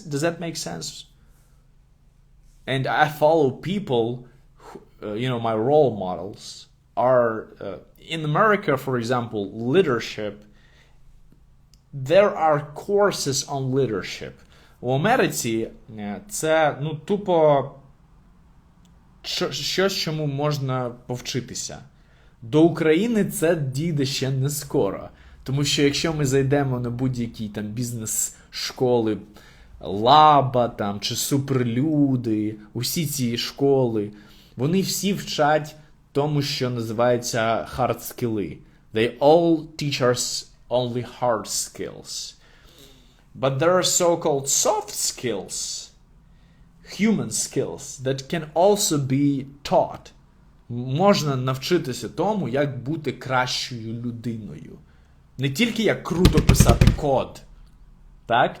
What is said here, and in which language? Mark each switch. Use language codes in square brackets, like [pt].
[en] Does that make sense? And I follow people who, my role models are in America, for example, leadership. There are courses on leadership. [uk] У Америці це, тупо щось, чому можна повчитися. До України це дійде ще не скоро. Тому що якщо ми зайдемо на будь-які там бізнес-школи, Лаба там, чи Суперлюди, усі ці школи, вони всі вчать тому, що називається hard skills. [en] They all teach us only hard skills. But there are so-called soft skills, human skills, that can also be taught. [uk] Можна навчитися тому, як бути кращою людиною. Не тільки як круто писати код, так?